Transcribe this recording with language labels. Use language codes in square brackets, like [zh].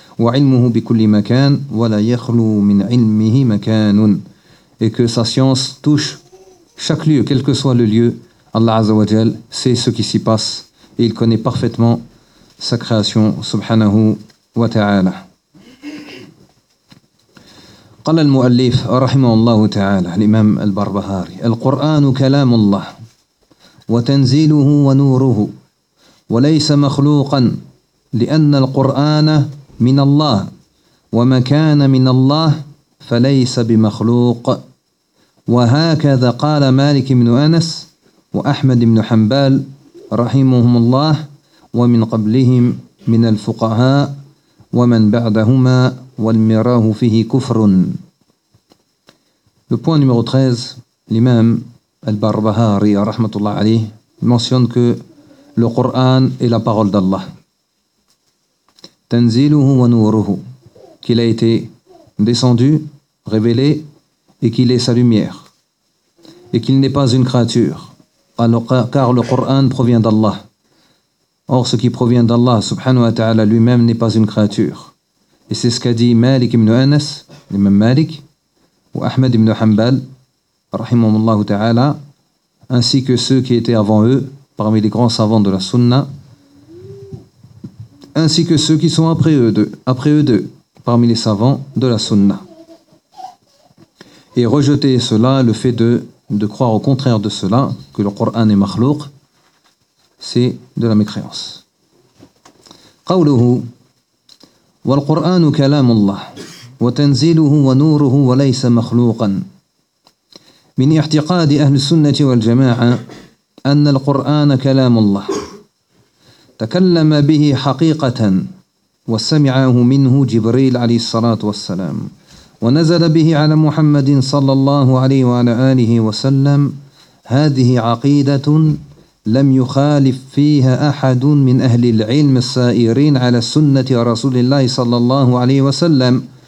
[ar] وَعِلْمُهُ بِكُلِّ مَكَانٍ وَلَا يَخْلُو مِنْ عِلْمِهِ مَكَانٌ. [fr] Et que sa science touche chaque lieu, quel que soit le lieu. Allah Azza wa Jal sait ce qui s'y passe et il connaît parfaitement sa création subhanahu wa ta'ala. [ar] قال المؤلف رحمه الله تعالى الإمام البربهاري القرآن كلام الله وتنزيله ونوره وليس مخلوقا لأن القرآن من الله وما كان من الله فليس بمخلوق وهكذا قال مالك بن أنس وأحمد بن حنبال رحمهم الله ومن قبلهم من الفقهاء ومن بعدهما والمراه فيه كفر. [fr] Le point numéro 13, l'imam al-Barbahari, rahmatullah alayh, mentionne que le Coran est la parole d'Allah. [ar] Tanziluhu wa nuruhu, [fr] qu'il a été descendu, révélé, et qu'il est sa lumière, et qu'il n'est pas une créature, car le Coran provient d'Allah. Or, ce qui provient d'Allah, subhanahu wa ta'ala, lui-même n'est pas une créature. Et c'est ce qu'a dit Malik ibn Anas, l'imam Malik, ou Ahmed ibn Hanbal, rahimahumullah ta'ala, ainsi que ceux qui étaient avant eux, parmi les grands savants de la Sunna, ainsi que ceux qui sont après eux deux, parmi les savants de la Sunna. Et rejeter cela, le fait de croire au contraire de cela, que le Coran est makhlouq, c'est de la mécréance. [ar] Qawluhu, والقرآن كلام الله وتنزيله ونوره وليس مخلوقا من اعتقاد أهل السنة والجماعة أن القرآن كلام الله تكلم به حقيقة وسمعه منه جبريل عليه الصلاة والسلام ونزل به على محمد صلى الله عليه وعلى آله وسلم هذه عقيدة لم يخالف فيها أحد من أهل العلم السائرين على سنة رسول الله صلى الله عليه وسلم